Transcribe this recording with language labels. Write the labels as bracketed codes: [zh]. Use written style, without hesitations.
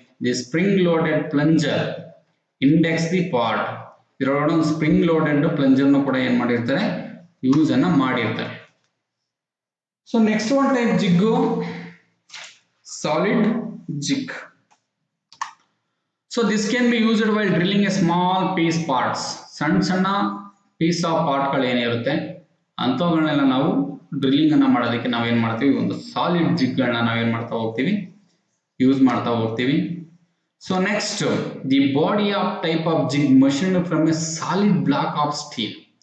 [en] The spring loaded plunger index the part. [kn] ಇದರೊಳಗಡೆ ಒಂದು spring loaded plunger ನು ಕೂಡ ಏನ್ ಮಾಡಿರ್ತಾರೆ, ಯೂಸ್ ಅನ್ನ ಮಾಡಿರ್ತಾರೆ. [en] So next one type jig solid jig. So this can be used while drilling a small piece parts. [kn] ಸಣ್ಣ [en] piece of part [kn] ಗಳು ಏನಿರುತ್ತೆ ಅಂತವುಗಳನ್ನೆಲ್ಲ ನಾವು ಡ್ರಿಲ್ಲಿಂಗ್ ಅನ್ನ ಮಾಡೋದಕ್ಕೆ ನಾವೇನ್ ಮಾಡ್ತೀವಿ, ಒಂದು ಸಾಲಿಡ್ ಜಿಗ್ ಗಳನ್ನ ನಾವೇನ್ ಮಾಡ್ತಾ ಹೋಗ್ತೀವಿ, ಯೂಸ್ ಮಾಡ್ತಾ ಹೋಗ್ತೀವಿ. [en] So next the body of type of jig machined from a solid block of steel.